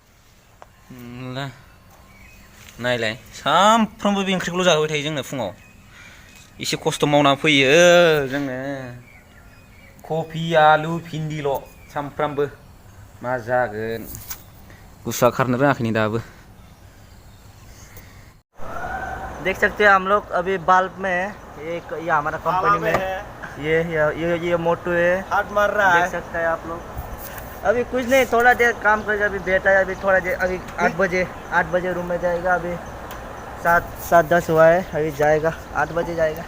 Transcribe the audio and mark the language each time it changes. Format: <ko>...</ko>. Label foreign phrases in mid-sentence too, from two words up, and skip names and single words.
<brx>नायलाय सामफ्रामबो बे ओंख्रिखौल' जाहोबाय थायो जोंनो फुङाव एसे खस्थ' मावना फैयो जोङो कफि आलु भिन्दिल' सामफ्रामबो मा जागोन गुसुआ खारनो रोङाखै नै दाबो</brx> <hi>देख सकते हैं हम लोग अभी बल्ब में है ये हमारा कंपनी में ये मोटू है हाथ मार रहा है देख सकते हैं आप लोग अभी कुछ नहीं थोड़ा देर काम करेगा अभी बैठा है अभी थोड़ा देर अभी 8 बजे रूम में जाएगा अभी 7:10 हुआ है अभी जाएगा 8 बजे जाएगा</hi>